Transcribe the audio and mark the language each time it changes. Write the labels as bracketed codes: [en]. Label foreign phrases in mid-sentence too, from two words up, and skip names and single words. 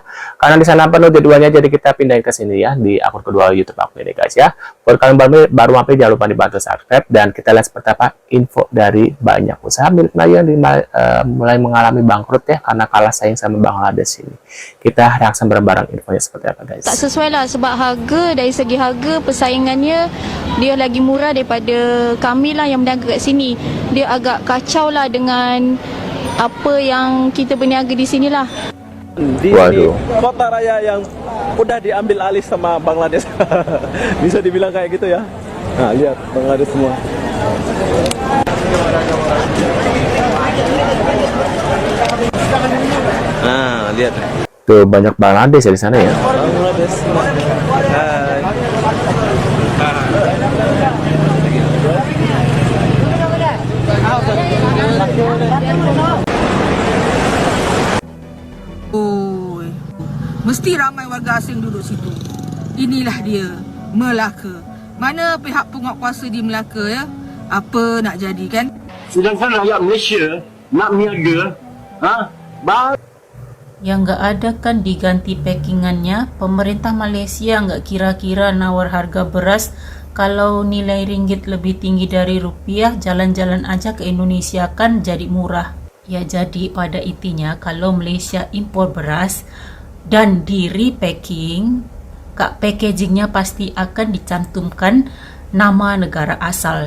[id] Karena di sana penuh jadwalnya, jadi kita pindahin ke sini ya di akun kedua YouTube aku ini guys ya. Buat kalian baru mampir, jangan lupa dibantu subscribe dan kita lihat seperti apa info dari banyak usaha milik Melayu yang mulai mengalami bangkrut ya karena kalah saing sama Bangladesh ini. Kita reaksi bareng-bareng infonya seperti apa guys. [ms] Tak sesuai lah sebab harga, dari segi harga persaingannya dia lagi murah daripada kami lah yang berniaga kat sini. Dia agak kacau lah dengan apa yang kita berniaga di sini lah. [id] Di sini, kota raya yang udah diambil alih sama Bangladesh. Bisa dibilang kayak gitu ya. Nah lihat Bangladesh semua. Nah lihat. Tuh banyak Bangladesh ya di sana ya. Bangladesh. [ms] Mesti ramai warga asing duduk situ. Inilah dia, Melaka. Mana pihak penguatkuasa di Melaka ya? Apa nak jadi kan? Sedangkan rakyat Malaysia nak niaga, [id] Yang nggak ada kan diganti packingannya. Pemerintah Malaysia nggak kira-kira nawar harga beras. Kalau nilai ringgit lebih tinggi dari rupiah, jalan-jalan aja ke Indonesia kan jadi murah. Ya jadi pada intinya kalau Malaysia impor beras dan di repacking, packagingnya pasti akan dicantumkan nama negara asal.